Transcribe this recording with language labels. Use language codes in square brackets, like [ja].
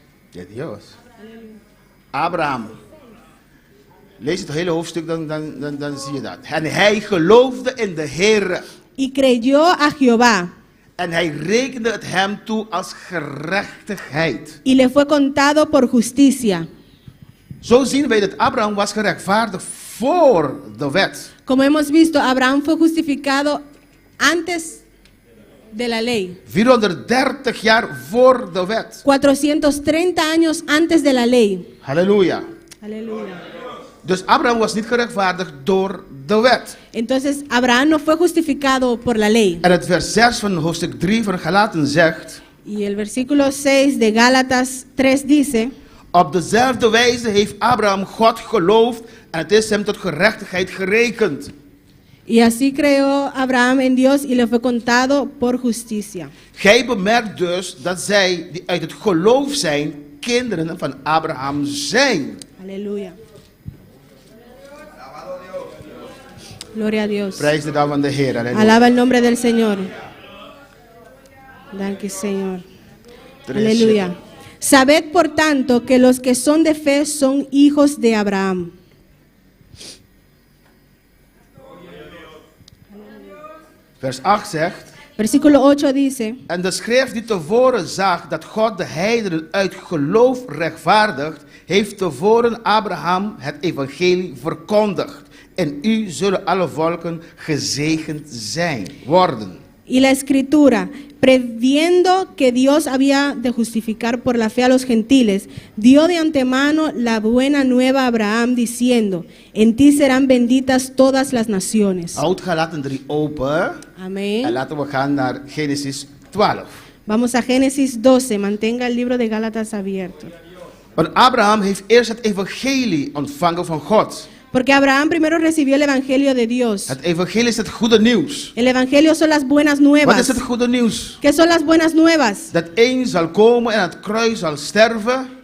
[nl] Ja, Dios. Abraham. Lees het hele hoofdstuk, dan zie je dat. En hij geloofde in de Heer. [es] Y creyó a Jehová, [nl] En hij rekende het hem toe als gerechtigheid. [es] y le fue contado por justicia. [nl] Zo zien wij dat Abraham was gerechtvaardigd voor de wet. [es] Como hemos visto, Abraham fue justificado antes de la ley. [nl] 430 jaar voor de wet. [es] 430 años antes de la ley. [nl] Halleluja. [es] Aleluya. [nl] Dus Abraham was niet gerechtvaardigd door de wet. [es] Entonces, Abraham no fue justificado por la ley. [nl] En het vers 6 van hoofdstuk 3 van Galaten zegt: [es] Y el versículo 6 de Gálatas 3 dice: [nl] op dezelfde wijze heeft Abraham God geloofd en het is hem tot gerechtigheid gerekend. [es] y así creó Abraham en Dios y le fue contado por justicia. [nl] Gij bemerkt dus dat zij die uit het geloof zijn, kinderen van Abraham zijn. [es] Aleluya. Gloria a Dios. [nl] Prijs de naam van de Heer. Halleluja. [es] Alaba el nombre del Señor. Danke, Señor. Aleluya. Sabed por tanto que los que son de fe son hijos de Abraham. [nl] Vers 8 zegt: [es] Versículo 8 dice: [nl] en de schrift die tevoren zag dat God de heidenen uit geloof rechtvaardigt, heeft tevoren Abraham het evangelie verkondigd. En u zullen alle volken gezegend zijn, worden. [es] Y la escritura, previendo que Dios había de justificar por la fe a los gentiles, dio de antemano la buena nueva a Abraham diciendo: en ti serán benditas todas las naciones. [nl] Houd Galaten 3 open. En [es] Amén. [nl] laten we gaan naar Genesis 12. [es] Vamos a Génesis 12, mantenga el libro de Gálatas abierto. [nl] Want Abraham heeft eerst het evangelie ontvangen van God. [es] Porque Abraham primero recibió el evangelio de Dios. [nl] Het evangelie is het goede nieuws. [es] El evangelio son las buenas [nl] Wat is [es] nuevas. [nl] het goede nieuws? [es] ¿Qué son las buenas nuevas? [nl] Dat één zal komen en aan het kruis zal sterven